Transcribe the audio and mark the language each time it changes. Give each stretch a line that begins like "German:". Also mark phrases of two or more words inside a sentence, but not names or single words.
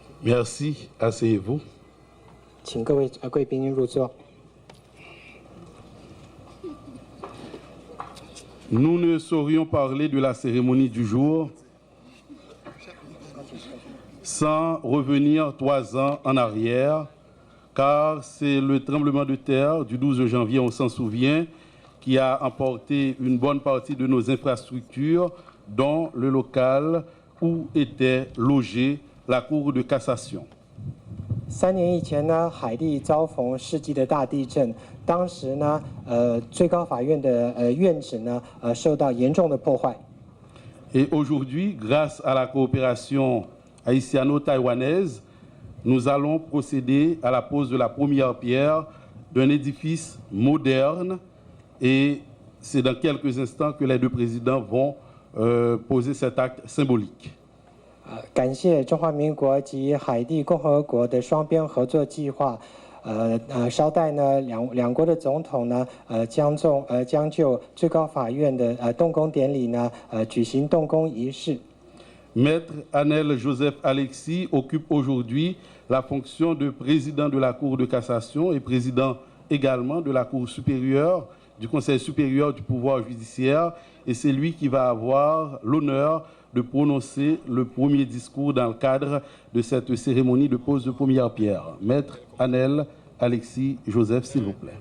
French: Merci. Asseyez-vous.
Chinese: 请各位贵宾入座。
French: Nous ne saurions parler de la cérémonie du jour sans revenir 3 ans en arrière, car c'est le tremblement de terre du 12 janvier, on s'en souvient, qui a emporté une bonne partie de nos infrastructures, dont le local où était logée la Cour de cassation.
Chinese: 3 年以前呢，海地遭逢世纪的大地震，当时呢，最高法院的院址呢，受到严重的破坏。
French: Et aujourd'hui, grâce à la coopération haïtiano-taïwanaise, nous allons procéder à la pose de la première pierre d'un édifice moderne et c'est dans quelques instants que les 2 présidents vont poser cet acte symbolique.
Chinese: 感谢中华民国及海地共和国的双边合作计划。稍待呢，两国的总统呢，将就最高法院的动工典礼呢，举行动工仪式。
French: Maître Anel Joseph Alexis occupe aujourd'hui la fonction de président de la Cour de cassation et président également de la Cour supérieure, du Conseil supérieur du pouvoir judiciaire, et c'est lui qui va avoir l'honneur de prononcer le premier discours dans le cadre de cette cérémonie de pose de première pierre. Maître Anel Alexis Joseph, s'il vous plaît.